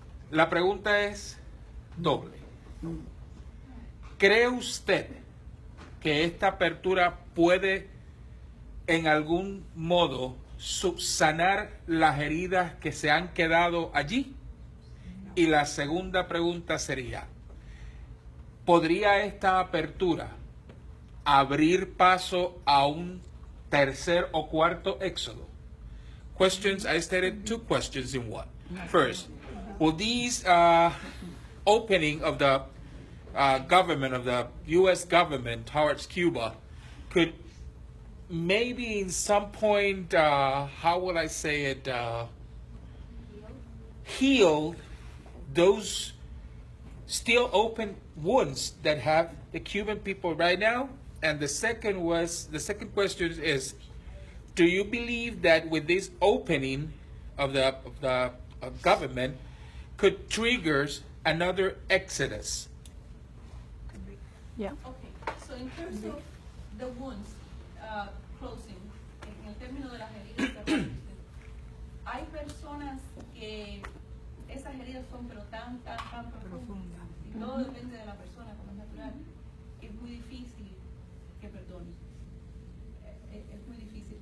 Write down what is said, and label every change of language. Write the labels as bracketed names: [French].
[Spanish] La pregunta es doble. ¿Cree usted que esta apertura puede en algún modo subsanar las heridas que se han quedado allí? Y la segunda pregunta sería, ¿podría esta apertura abrir paso a un tercer o cuarto éxodo? [English] Questions, I stated 2 questions in one. First, will these opening of the government, of the U.S. government towards Cuba, could maybe in some point, how will I say it, heal those still open wounds that have the Cuban people right now? And the second question is, do you believe that with this opening of the government could trigger another exodus? Yeah. Okay, so in terms of the wounds closing, [Spanish] en el término de las heridas cerradas, hay personas que esas heridas son pero tan profundas, y todo depende de la persona como es natural, es muy difícil que perdone. Es muy difícil.